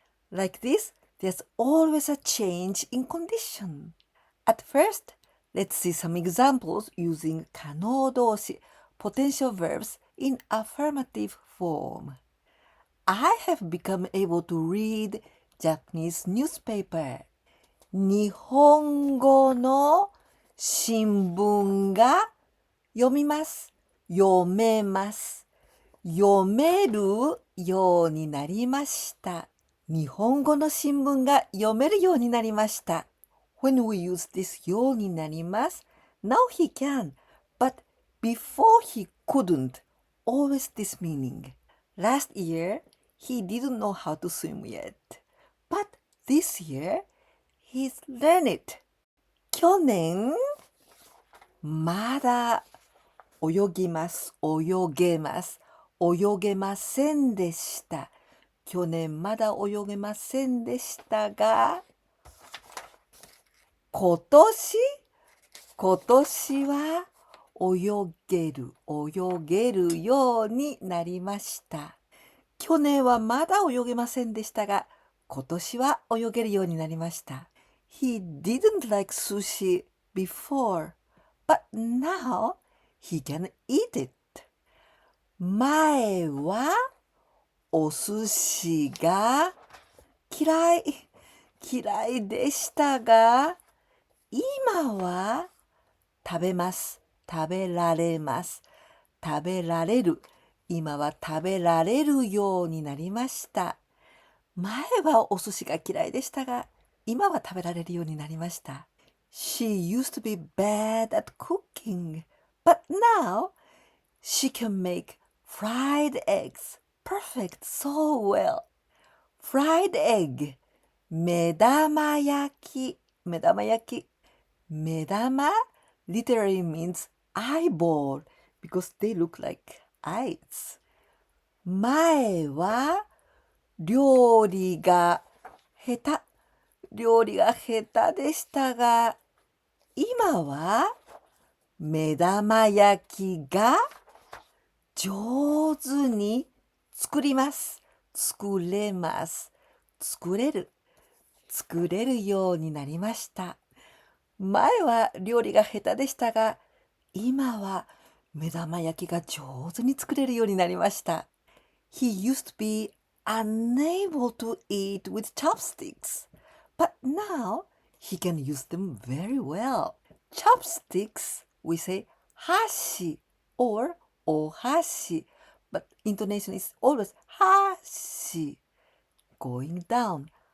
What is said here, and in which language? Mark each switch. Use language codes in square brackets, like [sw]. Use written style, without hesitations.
[en] Like this, there's always a change in condition. At first, let's see some examples using 可能動詞 potential verbs in affirmative form. I have become able to read Japanese newspaper. [ja] 日本語の新聞が読みます。読めます。読めるようになりました。日本語の新聞が読めるようになりました。 [en] When we use this ようになります、now he can, but before he couldn't, always this meaning. Last year, he didn't know how to swim yet, but this year, he's learned it. [ja] 去年、まだ泳ぎます、泳げます、泳げませんでした。去年まだ泳げませんでしたが、今年は泳げるようになりました。去年はまだ泳げませんでしたが、今年は泳げるようになりました。 [en] He didn't like sushi before, but now he can eat it. [ja] 前はお寿司が嫌いでしたが、今は食べます。食べられます。食べられる。今は食べられるようになりました。前はお寿司が嫌いでしたが、今は食べられるようになりました。 [en] She used to be bad at cooking, but now she can make fried eggs perfect so well. Fried egg, 目玉焼き。目玉 literally means eyeball because they look like eyes. [ja] 前は料理が下手でしたが、今は目玉焼きが上手に作れるようになりました。前は料理が下手でしたが、今は目玉焼きが上手に作れるようになりました。 [en] He used to be unable to eat with chopsticks, but now he can use them very well. Chopsticks, we say 箸 or お箸, but intonation is always 箸 going down.